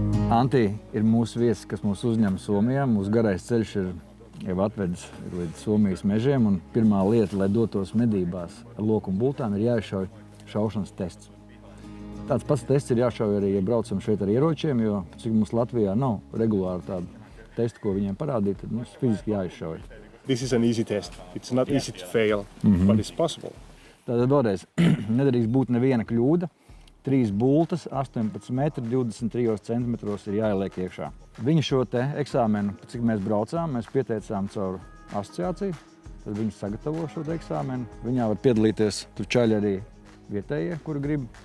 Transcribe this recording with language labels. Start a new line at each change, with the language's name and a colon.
Latvian: Antī ir mūsu viesis, kas mūs uzņem Somijā. Mūsu garais ceļš ir jau atvedis līdz Somijas mežiem. Un pirmā lieta, lai dotos medībās ar loku un bultām, ir jāizšauj šaušanas tests. Tāds pats tests ir jāšauj arī, ja braucam šeit ar ieročiem, jo cik mums Latvijā nav regulāri tādu testu, ko viņiem parādīt, tad mums fiziski jāizšauj.
English: This is an easy test. It's not easy to fail, but it's possible.
Latvian: Tātad vēlreiz, nedrīkst būt neviena kļūda. 3 bultas, 18 metri, 23 centimetros ir jāieliek iekšā. Viņi šo te eksāmenu, cik mēs braucām, mēs pieteicām caur asociāciju. Tad viņi sagatavo šo te eksāmenu. Viņā var piedalīties tur čaļi arī vietējie, kuri grib.